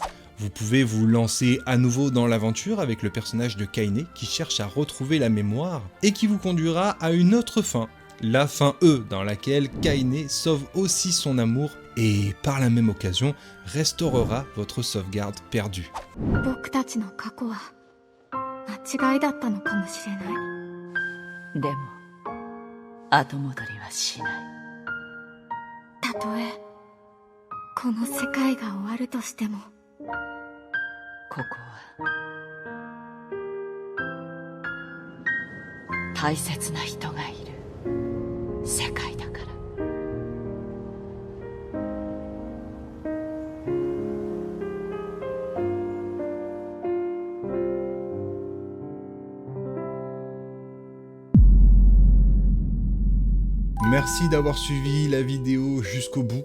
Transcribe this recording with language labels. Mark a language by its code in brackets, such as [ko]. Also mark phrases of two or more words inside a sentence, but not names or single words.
[fr] Vous pouvez vous lancer à nouveau dans l'aventure avec le personnage de Kaine qui cherche à retrouver la mémoire et qui vous conduira à une autre fin, la fin E, dans laquelle Kaine sauve aussi son amour et par la même occasion restaurera votre sauvegarde perdue. [ja] 僕たちの過去は間違いだったのかもしれない。でも後戻りはしない。たとえこの世界が終わるとしても、ここは大切な人がいる世界だから。 [fr] Merci d'avoir suivi la vidéo jusqu'au bout.